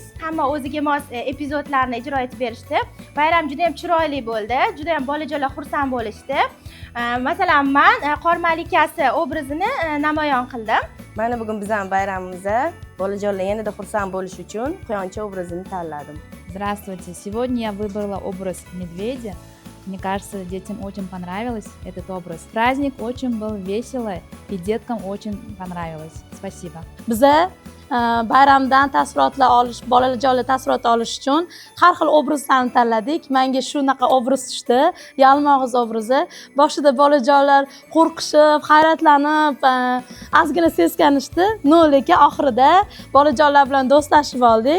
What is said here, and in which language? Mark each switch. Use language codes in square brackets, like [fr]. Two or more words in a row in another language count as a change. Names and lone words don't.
[uz] Hamma o'ziga mos epizodlarni ijro etib berishdi. Bayram juda ham chiroyli bo'ldi. Juda ham bolajonlar xursand bo'lishdi. Masalan, men Qor malikasi obrazini namoyon qildim. Mana bugun bizning bayramimizda bolajonlar yanada xursand bo'lish uchun quyoncha obrazini tanladim. [ru] Здравствуйте! Сегодня я выбрала образ медведя. Мне кажется, детям очень понравилось этот образ. Праздник очень был веселый, и деткам очень понравилось. Спасибо. [uz] Biza bayramdan taassurotlar olish, bolajonlar taassurot olish uchun har xil obrazlarni tanladik. Menga shunaqa obraz tushdi, yalmog'iz obrazi. Boshida bolajonlar qo'rqishib, hayratlanib, ozgina seskanishdi. Lekin oxirida bolajonlar bilan do'stlashib oldik.